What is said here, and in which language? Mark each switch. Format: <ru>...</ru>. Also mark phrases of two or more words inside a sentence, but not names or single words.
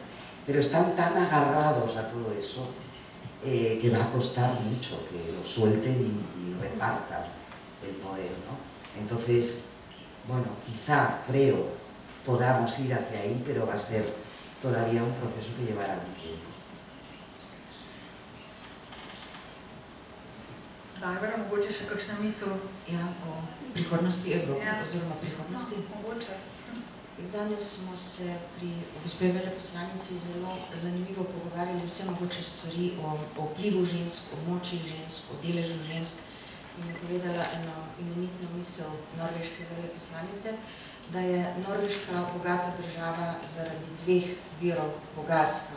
<es>Pero están tan agarrados a todo eso que va a costar mucho que lo suelten y repartan el poder, ¿no? Entonces, bueno, quizá, creo, podamos ir hacia ahí, pero va a ser todavía un proceso que llevará un tiempo.</es> <sl>Barbara, mogoče še kakšna misel? Ja, o prihodnosti Evrope, Ja. oziroma prihodnosti. Mogoče. Danes smo se pri gospe veleposlanici zelo zanimivo pogovarjali vse mogoče stvari o vplivu žensk, o moči žensk, o deležu žensk in je povedala eno imenitno misel norveške veleposlanice, da je Norveška bogata država zaradi 2 virov bogatstva.</sl>